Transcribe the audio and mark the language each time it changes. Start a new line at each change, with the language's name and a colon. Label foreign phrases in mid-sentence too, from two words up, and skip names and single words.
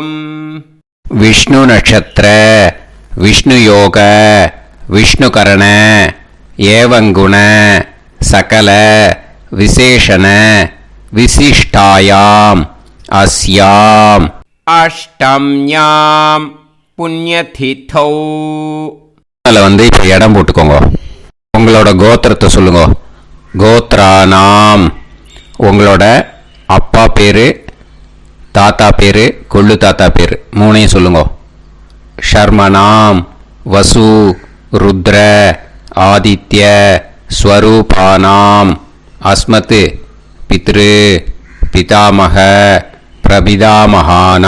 Sanskrit: विष्णु नक्षत्र विष्णु योग विष्णुकरण एवं गुण सकल विशेषण विशिष्टायां अस्याम अष्टम्यां पुण्यतिथौ.
Tamil: அதில் இப்போ இடம் போட்டுக்கோங்க. உங்களோட கோத்திரத்தை சொல்லுங்க.
Sanskrit: கோத்ரானாம்.
Tamil: உங்களோட அப்பா பேர், தாத்தா பேர், கொள்ளு தாத்தா பேர் மூணையும் சொல்லுங்க.
Sanskrit: शर्मणाम् वसु रुद्र आदित्य स्वरूपाणाम् अस्मत् पितृ पितामह प्रपितामहाना.